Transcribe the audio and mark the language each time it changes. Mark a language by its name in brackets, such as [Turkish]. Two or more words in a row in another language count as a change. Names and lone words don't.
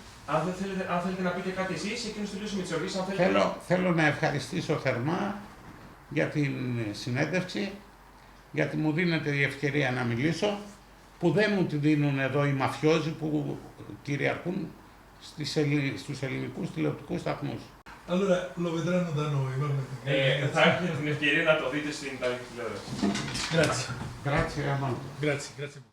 [Greek] Αν θέλετε να πείτε κάτι εσείς, εκείνος τελείωσε με τις ερωτήσεις. Θέλω να ευχαριστήσω θερμά για την συνέντευξη, γιατί μου δίνεται η ευκαιρία να μιλήσω, που δεν μου τη δίνουν εδώ οι μαφιόζοι που κυριαρχούν στους ελληνικούς τηλεοπτικούς σταθμούς. [Italian] Allora lo vedranno da noi, va bene. [Greek] Θα έχετε την ευκαιρία να το δείτε στην Ιταλική τηλεόραση. [Italian] Grazie. Grazie, Ramon. Grazie.